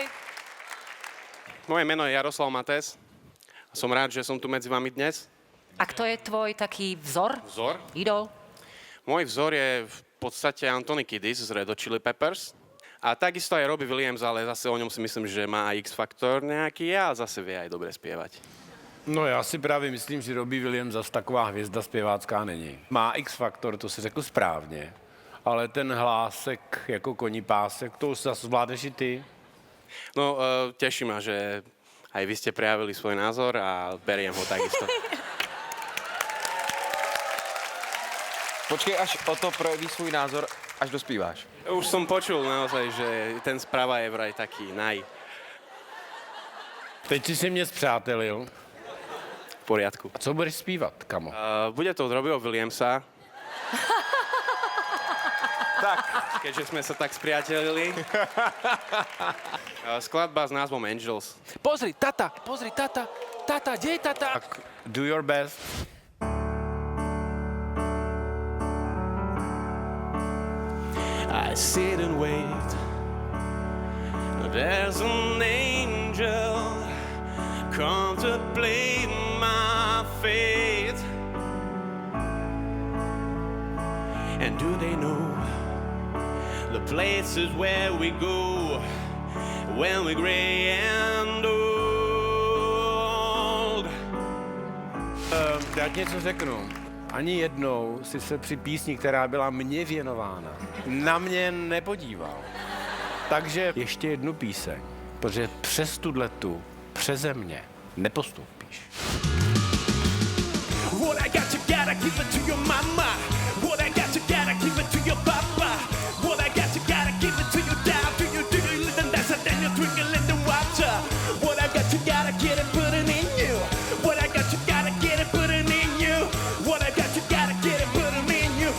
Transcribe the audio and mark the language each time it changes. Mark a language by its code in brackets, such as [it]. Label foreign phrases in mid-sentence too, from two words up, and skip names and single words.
[sk] Moje meno je Jaroslav Mates. Som rád, že som tu medzi vami dnes. A kto je tvoj taký vzor? Vzor? Idol? Môj vzor je v podstate Anthony Kiddis z Red Hot Chili Peppers. A takisto aj Robbie Williams, ale zase o ňom si myslím, že má aj X-faktor nejaký a zase vie aj dobre spievať. [cs] No já si právě myslím, že Robbie Williams zas taková hvězda zpěvácká není. Má X-faktor, to si řekl správně, ale ten hlásek jako koní pásek, to už zase zvládneš i ty. No, [sk] teší ma, že aj vy ste prejavili svoj názor a beriem ho takisto. [cs] Počkej, až o to projeví svůj názor, až dospíváš. [sk] Už som počul naozaj, že ten správa je vraj taký [cs] Teď si mě zpřátelil. [sk] v poriadku. [cs] A co budeš zpívat, kamo? [sk] Bude to od Robbieho Williamsa. Tak, keďže sme sa tak spriatelili. Skladba s názvom Angels. Pozri, tata, kde je tata? [en] Tak do your best. I sit and wait. There's an angel contemplate my fate. And do they know the places where we go when we're gray and old? [cs] Já ti něco řeknu. Ani jednou si se při písni, která byla mně věnována, na mě nepodíval. Takže ještě jednu píseň, protože přes tuhletu přeze mě nepostoupíš. [en] What I got, you gotta give it to your mama. What I got, you gotta give it to your papa. What I got, you gotta give it to your dad. Do you live and that's then you drink a little water. What I got, you gotta get it, put it in you. What I got, you gotta get it, put it in you. What I got, you gotta get it, put it in you.